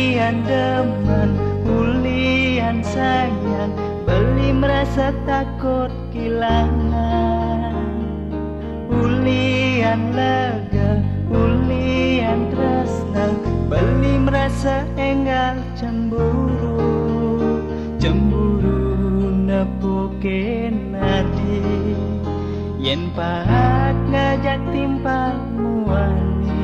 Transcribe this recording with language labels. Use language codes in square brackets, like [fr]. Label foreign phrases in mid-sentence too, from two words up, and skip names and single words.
[ban] ulian demen, ulian sayang, beli [id] merasa takut kehilangan. [ban] Ulian lega, ulian tresna, beli merasa enggal cemburu. Cemburu nepukin nadi, yen pahat ngajak timpal muani.